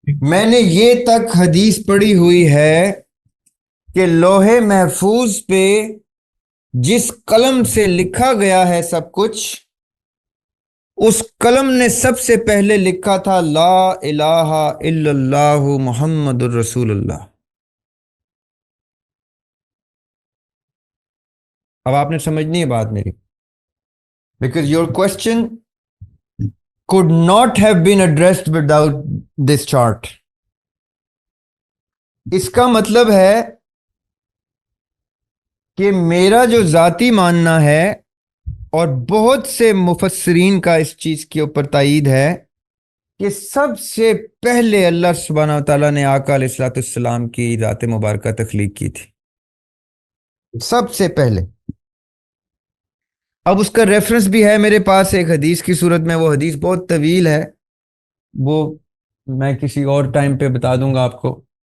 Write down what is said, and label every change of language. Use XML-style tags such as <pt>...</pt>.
<ur>میں نے یہ تک حدیث پڑھی ہوئی ہے کہ لوح محفوظ پہ جس قلم سے لکھا گیا ہے سب کچھ، اس قلم نے سب سے پہلے لکھا تھا لا الہ الا اللہ محمد الرسول اللہ۔ اب آپ نے سمجھنی ہے بات میری،</ur> <en>Because your question could not have been addressed without this chart.</en> <ur>इसका मतलब है کہ میرا جو ذاتی ماننا ہے اور بہت سے مفسرین کا اس چیز کے اوپر تائید ہے کہ سب سے پہلے اللہ سبحانہ و تعالیٰ نے آقا علیہ الصلوۃ والسلام کی ذات مبارکہ تخلیق کی تھی، سب سے پہلے۔ اب اس کا ریفرنس بھی ہے میرے پاس ایک حدیث کی صورت میں، وہ حدیث بہت طویل ہے، وہ میں کسی اور ٹائم پہ بتا دوں گا آپ کو،</ur>